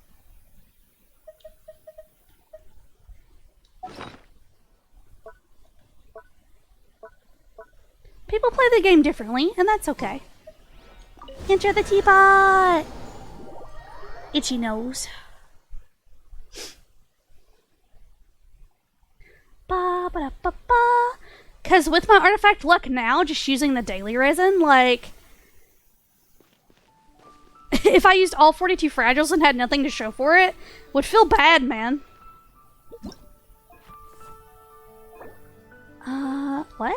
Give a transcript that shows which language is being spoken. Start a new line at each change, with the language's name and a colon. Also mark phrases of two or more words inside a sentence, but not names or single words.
English: People play the game differently, and that's okay. Enter the teapot! Itchy nose. Ba ba da ba ba. Cause with my artifact luck now, just using the daily resin, like if I used all 42 fragiles and had nothing to show for it, would feel bad, man. What?